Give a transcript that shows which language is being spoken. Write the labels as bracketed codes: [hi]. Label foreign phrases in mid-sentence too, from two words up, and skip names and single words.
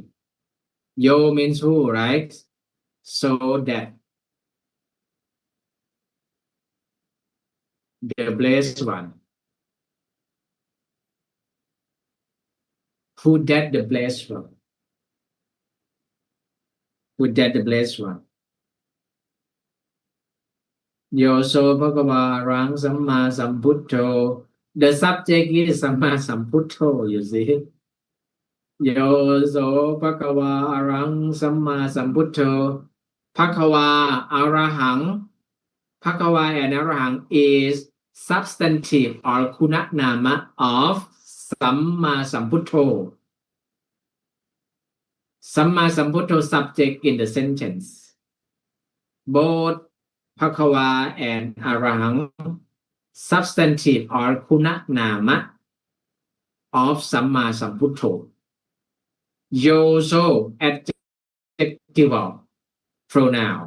[en] Yo means who, right? So that the blessed one. Who that the blessed one? Who that the blessed one? [pi] Yo so bhagava rang samma sambuddho. [en] The subject is [pi] samma sambuddho, [en] you see. [pi] Yo so bhagava arang samma sambuddho. Bhagava arahang. [en] Bhagava and arahang is substantive or kunanama of [pi] samma sambuddho. Samma sambuddho [en] subject in the sentence. Both Bhagava and Arahang, substantive or [pi] Kuna Nama [en] of [pi] Samma Sambuddho. [en] Yoso adjectival pronoun.